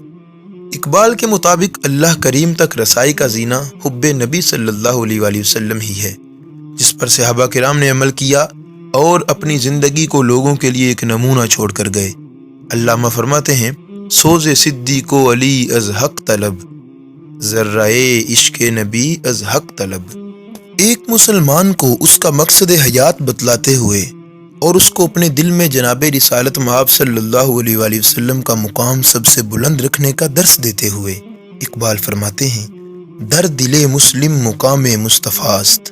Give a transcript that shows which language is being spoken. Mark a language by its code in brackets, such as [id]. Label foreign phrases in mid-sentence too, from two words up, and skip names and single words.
[ur] اقبال کے مطابق اللہ کریم تک رسائی کا زینہ حب نبی صلی اللہ علیہ وآلہ وسلم ہی ہے، جس پر صحابہ کرام نے عمل کیا اور اپنی زندگی کو لوگوں کے لیے ایک نمونہ چھوڑ کر گئے۔ علامہ فرماتے ہیں، [fa] سوز صدیق و علی از حق طلب، ذرائے عشق نبی از حق طلب۔ [ur] ایک مسلمان کو اس کا مقصد حیات بتلاتے ہوئے اور اس کو اپنے دل میں جناب رسالت مآب صلی اللہ علیہ وآلہ وسلم کا مقام سب سے بلند رکھنے کا درس دیتے ہوئے اقبال فرماتے ہیں، [fa] در دل مسلم مقام مصطفیٰ است۔